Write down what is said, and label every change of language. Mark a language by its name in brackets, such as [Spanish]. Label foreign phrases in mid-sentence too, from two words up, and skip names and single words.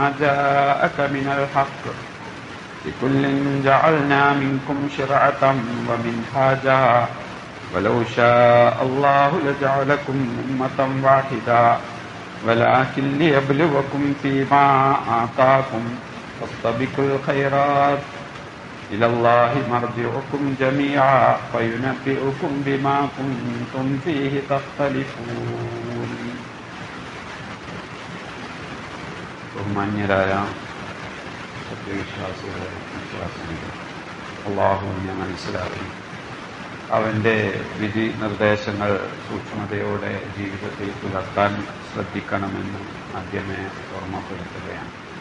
[Arabic] جاءك من الحق لكل جعلنا منكم شرعة ومنهاجا ولو شاء الله لجعلكم أمة واحدة ولكن ليبلوكم فيما آتاكم فاستبقوا الخيرات إلى الله مرجعكم جميعا فينبئكم بما كنتم فيه تختلفون. [Malayalam] ബഹുമാന്യരായ സത്യവിശ്വാസികളെ വിശ്വാസികളെ, അല്ലാഹുവിനെ മനസ്സിലാക്കി അവൻ്റെ വിധി നിർദ്ദേശങ്ങൾ സൂക്ഷ്മതയോടെ ജീവിതത്തിൽ പുലർത്താൻ ശ്രദ്ധിക്കണമെന്ന് ആദ്യമേ ഓർമ്മപ്പെടുത്തുകയാണ്.